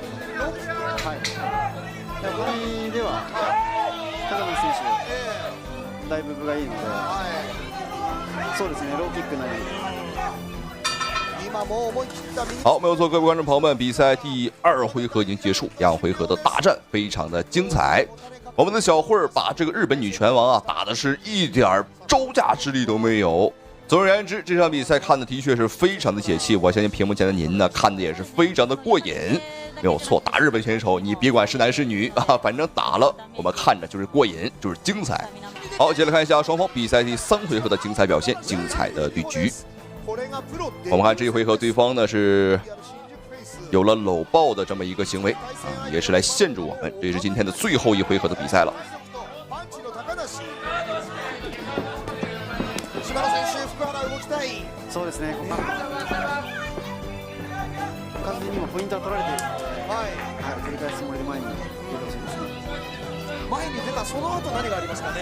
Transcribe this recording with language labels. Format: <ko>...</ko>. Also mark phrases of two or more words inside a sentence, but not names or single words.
<ja>はい。ボディでは高野選手だいぶ分がいいので、そうですね、ローキックのように。</ja> <zh>好，没有错，各位观众朋友们，比赛第2回合已经结束，2回合的大战非常的精彩。我们的小慧儿把这个日本女拳王啊打的是一点招架之力都没有。总而言之，这场比赛看的的确是非常的解气，我相信屏幕前的您呢看的也是非常的过瘾。没有错，打日本选手你别管是男是女啊，反正打了我们看着就是过瘾，就是精彩。好，接着看一下双方比赛第3回合的精彩表现，精彩的对局。我们看这一回合，对方呢是有了搂抱的这么一个行为啊，也是来限制我们。这是今天的最後一回合的比賽了。</zh> <ja>そうですね。完全にもポイントは取られているので、繰り返すつもりで前に出てほしいですね。前に出たその後何がありますかね。</ja>